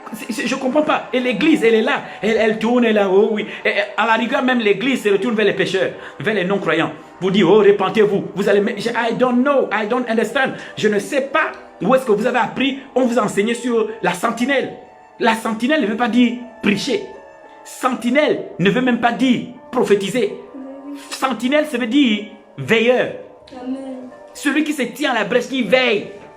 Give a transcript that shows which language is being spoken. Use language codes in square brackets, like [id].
[fr] Je ne comprends pas. Et l'église, elle est là. Elle tourne là, oh oui. Et à la rigueur, même l'église se retourne vers les pécheurs, vers les non-croyants. Vous dites, oh, repentez-vous. Vous allez, [en] I don't know, I don't understand. [fr] Je ne sais pas où est-ce que vous avez appris. On vous a enseigné sur la sentinelle. La sentinelle ne veut pas dire prêcher. Sentinelle ne veut même pas dire prophétiser. Sentinelle, ça veut dire veilleur. Amen. Celui qui se tient à la brèche, qui veille.